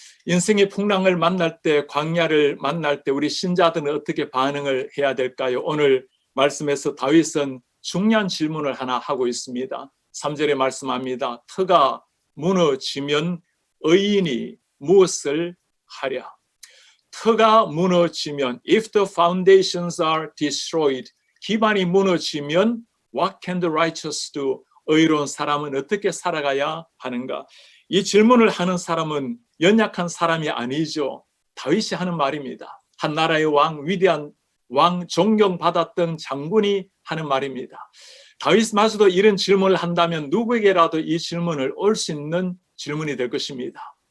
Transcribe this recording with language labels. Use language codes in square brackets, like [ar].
[ko] 인생의 풍랑을 만날 때, 광야를 만날 때 우리 신자들은 어떻게 반응을 해야 될까요? 오늘 말씀에서 다윗은 중요한 질문을 하나 하고 있습니다. 3절에 말씀합니다. 터가 무너지면 의인이 무엇을 하랴. 터가 무너지면 [en] if the foundations are destroyed, [ko] 기반이 무너지면 [en] what can the righteous do? [ko] 의로운 사람은 어떻게 살아가야 하는가? 이 질문을 하는 사람은 연약한 사람이 아니죠. 다윗이 하는 말입니다. 한 나라의 왕, 위대한 왕, 존경받았던 장군이 하는 말입니다. 다윗마저도 이런 질문을 한다면 누구에게라도 이 질문을 올 수 있는 질문이 될 것입니다.